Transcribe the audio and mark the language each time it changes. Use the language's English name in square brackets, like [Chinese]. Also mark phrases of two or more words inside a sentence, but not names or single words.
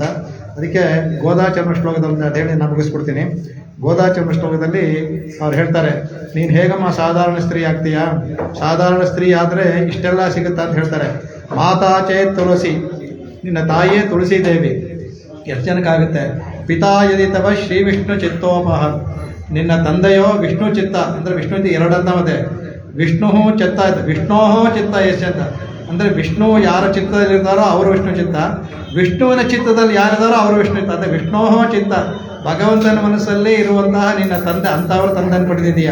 [Kannada] ಅದಕ್ಕೆ ಗೋದಾಚರಣ ಶ್ಲೋಕದಲ್ಲಿ ಅಂತ ಹೇಳಿ ನಾನು ಮುಗಿಸ್ಬಿಡ್ತೀನಿ. ಗೋದಾಚರಣ ಶ್ಲೋಕದಲ್ಲಿ ಅವ್ರು ಹೇಳ್ತಾರೆ, ನೀನು ಹೇಗಮ್ಮ ಸಾಧಾರಣ ಸ್ತ್ರೀ ಆಗ್ತೀಯಾ? ಸಾಧಾರಣ ಸ್ತ್ರೀ ಆದರೆ ಇಷ್ಟೆಲ್ಲ ಸಿಗುತ್ತಾ ಅಂತ ಹೇಳ್ತಾರೆ. [Sanskrit] ಮಾತಾಚೇ ತುಳಸಿ, [Kannada] ನಿನ್ನ ತಾಯಿಯೇ ತುಳಸಿ ದೇವಿ. ಎಷ್ಟು ಜನಕ್ಕಾಗುತ್ತೆ? [Sanskrit] ಪಿತಾ ಯದಿ ತವ ಶ್ರೀ ವಿಷ್ಣು ಚಿತ್ತೋಪಹ, [Kannada] ನಿನ್ನ ತಂದೆಯೋ ವಿಷ್ಣು ಚಿತ್ತ ಅಂದರೆ ವಿಷ್ಣು ಎರಡನ್ನ ಮತ್ತೆ ವಿಷ್ಣು ಚಿತ್ತ ಆಯ್ತು. ವಿಷ್ಣೋ ಚಿತ್ತ ಎಷ್ಟು ಅಂತ ಅಂದರೆ ವಿಷ್ಣು ಯಾರ ಚಿತ್ತದಲ್ಲಿರ್ತಾರೋ ಅವರು ವಿಷ್ಣು ಚಿತ್ತ, ವಿಷ್ಣುವಿನ ಚಿತ್ತದಲ್ಲಿ ಯಾರಿದ್ದಾರೋ ಅವರು ವಿಷ್ಣು ಚಿತ್ತ. ಅಂದರೆ ವಿಷ್ಣೋ ಚಿತ್ತ, ಭಗವಂತನ ಮನಸ್ಸಲ್ಲಿ ಇರುವಂತಹ ನಿನ್ನ ತಂದೆ, ಅಂಥವ್ರ ತಂದೆಯನ್ನು ಪಡೆದಿದೆಯಾ?